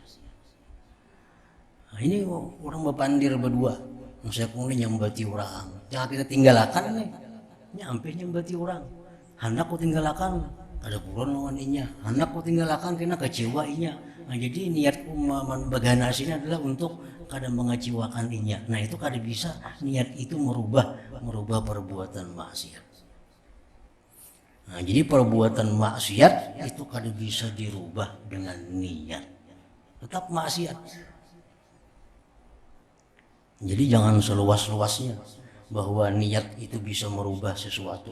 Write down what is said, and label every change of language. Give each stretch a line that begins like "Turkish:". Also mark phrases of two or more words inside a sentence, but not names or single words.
Banjar: Nah, ini orang berpandir berdua, saya pun nyambati orang. Jangan kita tinggalkan nih, nyampe nyambati orang. Hendak ku tinggalkan, kada puron lawan inya. Hendak ku tinggalkan karena kecewa inya. Nah, jadi niatku bagana sini adalah untuk kada mengecewakan inya.
Indonesian: Nah, itu kada bisa niat itu merubah perbuatan maksiat. Nah, jadi perbuatan maksiat itu kada bisa dirubah dengan niat, tetap maksiat. Jadi jangan seluas-luasnya bahwa niat itu bisa merubah sesuatu.